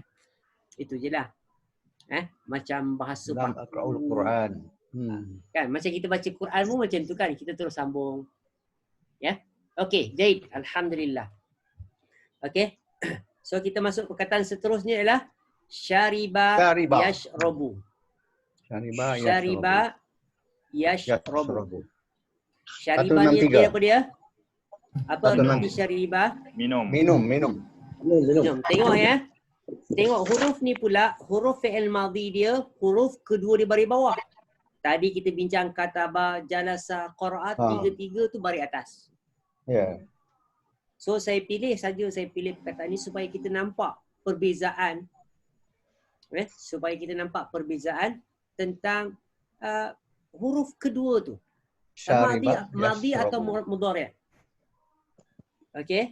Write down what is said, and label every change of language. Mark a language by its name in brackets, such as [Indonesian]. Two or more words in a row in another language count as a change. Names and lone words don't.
[Malay] Itu je lah. Macam bahasa [Arabic] لم أقرأ القرآن. [Malay] Kan macam kita baca Quran pun macam tu kan, kita terus sambung. Ya. Okey, jaid. Alhamdulillah. Okey. So kita masuk perkataan seterusnya ialah [Arabic] شرب يشرب. شرب يشرب. [Malay] Syariba dia apa dia? Apa arti syariba? Minum. Tengok ya. Tengok huruf ni pula, huruf [Arabic] فعل ماضي [Malay] dia, huruf kedua di baris bawah. Tadi kita bincang [Arabic] كتب، جلس، قرأ, [Malay] tiga-tiga tu baris atas. Ya. So saya pilih perkataan ni supaya kita nampak perbezaan. Supaya kita nampak perbezaan tentang huruf kedua tu. Madhi atau mudhari'. Okey?